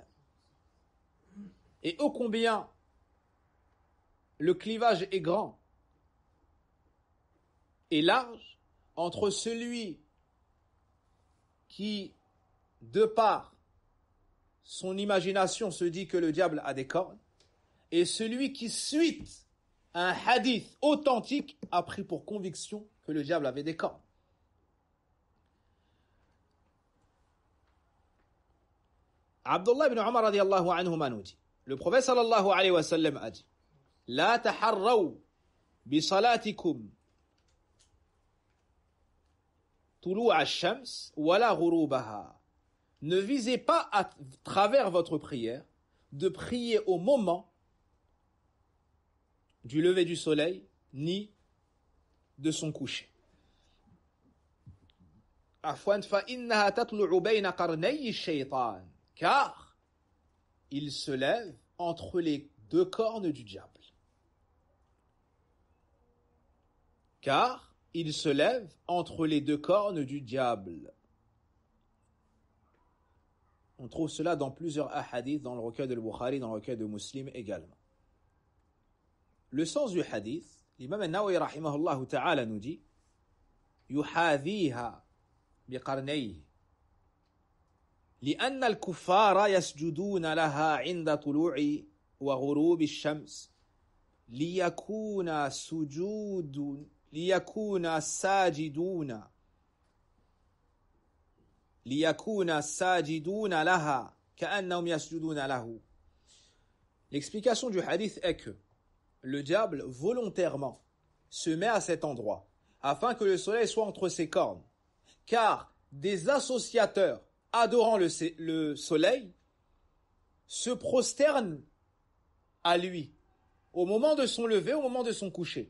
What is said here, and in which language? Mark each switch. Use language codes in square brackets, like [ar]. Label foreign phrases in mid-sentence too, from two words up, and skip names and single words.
[fr] Et ô combien le clivage est grand et large entre celui qui, de par son imagination, se dit que le diable a des cornes, et celui qui, suite à un hadith authentique, a pris pour conviction que le diable avait des cornes. [ar] Abdullah ibn Umar رضي الله عنهما [fr] nous dit, le prophète [ar] صلى الله عليه وسلم [fr] a dit, [ar] لا تحروا بصلاتكم طلوع الشمس ولا غروبها. [fr] Ne visez pas à travers votre prière de prier au moment du lever du soleil ni de son coucher. [ar] عفوا فإنها تطلع بين قرني الشيطان. [fr] Car il se lève entre les deux cornes du diable. Car il se lève entre les deux cornes du diable. On trouve cela dans plusieurs hadiths, dans le recueil de Bukhari, dans le recueil de Muslim également. Le sens du hadith l'imam [ar] al-Nawawi رحمه الله تعالى [fr] nous dit [ar] يحاذيها بقرنيه لأن الكفار يسجدون لها عند طلوع وغروب الشمس ليكون ساجدون لها كأنهم يسجدون له. [fr] L'explication du hadith est que le diable volontairement se met à cet endroit afin que le soleil soit entre ses cornes, car des associateurs adorant le soleil se prosternent à lui au moment de son lever, au moment de son coucher.